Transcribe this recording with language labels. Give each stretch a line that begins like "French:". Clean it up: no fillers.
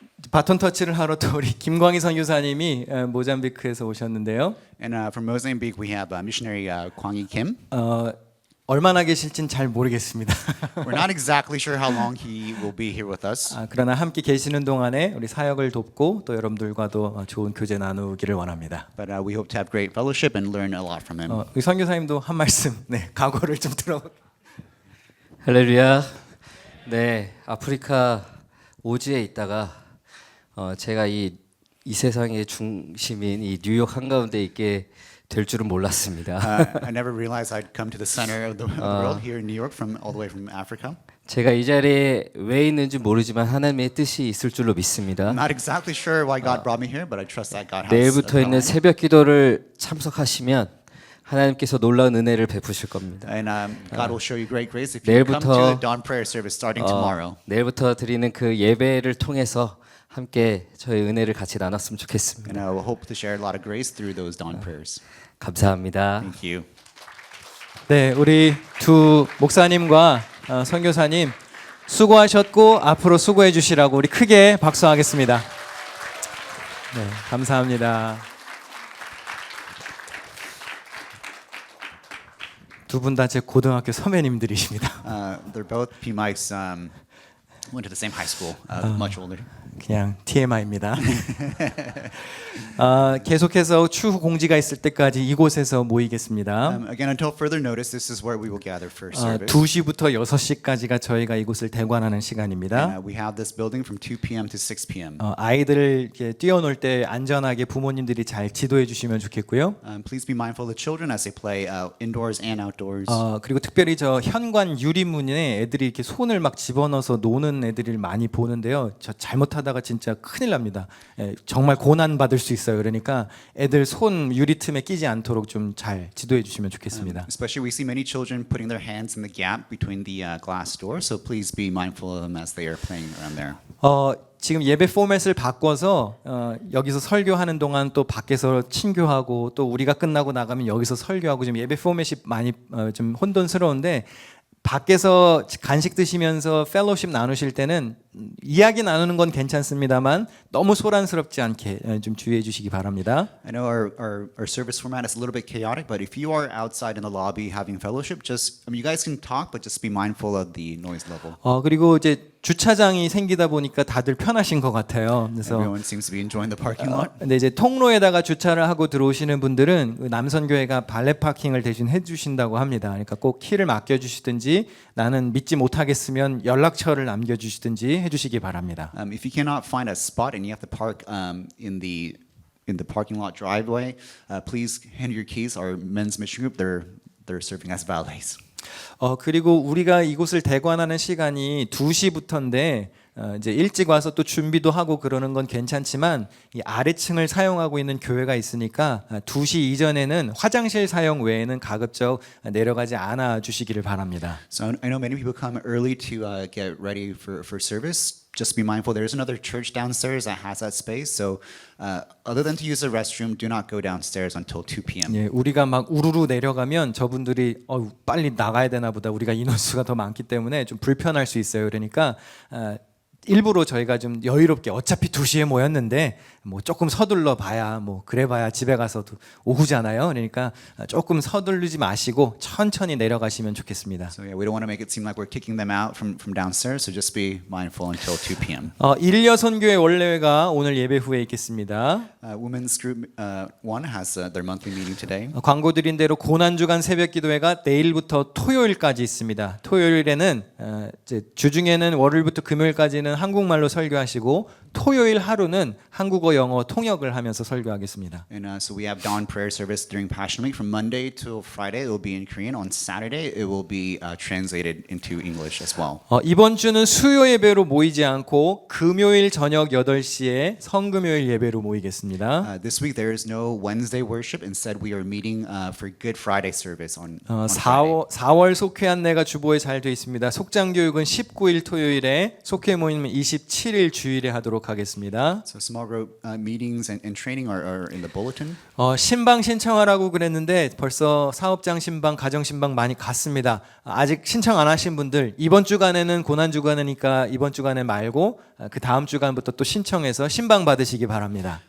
Korean: 바톤 터치를 하러 또 우리 김광희 선교사님이 모잠비크에서 오셨는데요.
English: And from Mozambique, we have missionary Kwang Kim.
Korean: 얼마나 계실진 잘 모르겠습니다.
English: We're not exactly sure how long he will be here with us.
Korean: 그러나 함께 계시는 동안에 우리 사역을 돕고 또 여러분들과도 좋은 교제 나누기를 원합니다.
English: But we hope to have great fellowship and learn a lot from him.
Korean: 우리 선교사님도 한 말씀, 네, 각오를 좀 들어. 할렐루야. 네, 아프리카 오지에 있다가 제가 이 세상의 중심인 이 뉴욕 한가운데 있게 될 줄은 몰랐습니다.
English: I never realized I'd come to the center of the world here in New York from all the way from Africa.
Korean: 제가 이 자리에 왜 있는지 모르지만 하나님의 뜻이 있을 줄로 믿습니다.
English: I'm not exactly sure why God brought me here, but I trust that God has.
Korean: 내일부터
English: a
Korean: 있는
English: plan.
Korean: 새벽 기도를 참석하시면 하나님께서 놀라운 은혜를 베푸실 겁니다.
English: And God will show you great grace if you come to the dawn prayer service starting tomorrow.
Korean: 내일부터 드리는 그 예배를 통해서 함께 저의 은혜를 같이 나눴으면 좋겠습니다.
English: And I will hope to share a lot of grace through those dawn prayers.
Korean: 감사합니다.
English: Thank you.
Korean: 네, 우리 두 목사님과 선교사님 수고하셨고 앞으로 수고해 주시라고 우리 크게 박수하겠습니다. 네, 감사합니다. 두 분 다 제 고등학교 선배님들이십니다.
English: They're both P. Mike's. Went to the same high school. Much older.
Korean: 그냥 TMI입니다. 계속해서 추후 공지가 있을 때까지 이곳에서 모이겠습니다.
English: Again, until further notice, this is where we will gather for service.
Korean: 2시부터 6시까지가 저희가 이곳을 대관하는 시간입니다.
English: We have this building from 2 p.m. to 6 p.m.
Korean: 아이들을 이렇게 뛰어놀 때 안전하게 부모님들이 잘 지도해 주시면 좋겠고요.
English: Please be mindful of the children as they play indoors and outdoors.
Korean: 그리고 특별히 저 현관 유리문에 애들이 이렇게 손을 막 집어넣어서 노는 애들을 많이 보는데요. 저 잘못하다가 진짜 큰일 납니다. 정말 고난 받을 수 있어요. 그러니까 애들 손 유리 틈에 끼지 않도록 좀 잘 지도해 주시면 좋겠습니다.
English: Especially we see many children putting their hands in the gap between the glass doors, so please be mindful of them as they are playing around there.
Korean: 지금 예배 포맷을 바꿔서 여기서 설교하는 동안 또 밖에서 친교하고 또 우리가 끝나고 나가면 여기서 설교하고 지금 예배 포맷이 많이 좀 혼돈스러운데 밖에서 간식 드시면서 펠로십 나누실 때는 이야기 나누는 건 괜찮습니다만 너무 소란스럽지 않게 좀 주의해 주시기 바랍니다.
English: I know our service format is a little bit chaotic, but if you are outside in the lobby having fellowship, you guys can talk, but just be mindful of the noise level.
Korean: 그리고 이제 주차장이 생기다 보니까 다들 편하신 것 같아요. 그래서
English: Everyone seems to be enjoying the parking lot.
Korean: 근데 이제 통로에다가 주차를 하고 들어오시는 분들은 그 남선교회가 발렛 파킹을 대신 해주신다고 합니다. 그러니까 꼭 키를 맡겨주시든지 나는 믿지 못하겠으면 연락처를 남겨주시든지 해주시기 바랍니다.
English: If you cannot find a spot and you have to park in the parking lot driveway, please hand your keys. Our men's mission group, they're serving as valets.
Korean: 그리고 우리가 이곳을 대관하는 시간이 2시부터인데 이제 일찍 와서 또 준비도 하고 그러는 건 괜찮지만 이 아래층을 사용하고 있는 교회가 있으니까 2시 이전에는 화장실 사용 외에는 가급적 내려가지 않아 주시기를 바랍니다.
English: So I know many people come early to get ready for service. Just be mindful. There is another church downstairs that has that space. So other than to use the restroom, do not go downstairs until 2 p.m.
Korean: 예, 우리가 막 우르르 내려가면 저분들이 빨리 나가야 되나 보다. 우리가 인원수가 더 많기 때문에 좀 불편할 수 있어요. 그러니까 일부러 저희가 좀 여유롭게 어차피 2시에 모였는데 뭐 조금 서둘러 봐야 뭐 그래 봐야 집에 가서도 오후잖아요. 그러니까 조금 서두르지 마시고 천천히 내려가시면 좋겠습니다.
English: So yeah, we don't want to make it seem like we're kicking them out from downstairs. So just be mindful until 2 p.m.
Korean: 일려 선교회 원래회가 오늘 예배 후에 있겠습니다.
English: Women's group 1 has their monthly meeting today.
Korean: 광고 드린 대로 고난주간 새벽 기도회가 내일부터 토요일까지 있습니다. 토요일에는 이제 주중에는 월요일부터 금요일까지는 한국말로 설교하시고 토요일 하루는 한국어 영어 통역을 하면서 설교하겠습니다.
English: And so we have dawn prayer service during Passion Week from Monday till Friday. It will be in Korean. On Saturday, it will be translated into English as well.
Korean: 이번 주는 수요 예배로 모이지 않고 금요일 저녁 8시에 성금요일 예배로 모이겠습니다.
English: This week there is no Wednesday worship. Instead, we are meeting for Good Friday service on Friday.
Korean: 4월 속회 안내가 주보에 잘 되어 있습니다. 속장 교육은 19일 토요일에 속회 모임은 27일 주일에 하도록 보도록 하겠습니다.
English: So small group meetings and training are in the bulletin.
Korean: 신방 신청하라고 그랬는데 벌써 사업장 신방, 가정 신방 많이 갔습니다. 아직 신청 안 하신 분들 이번 주간에는 고난 주간이니까 이번 주간에 말고 그 다음 주간부터 또 신청해서 신방 받으시기 바랍니다.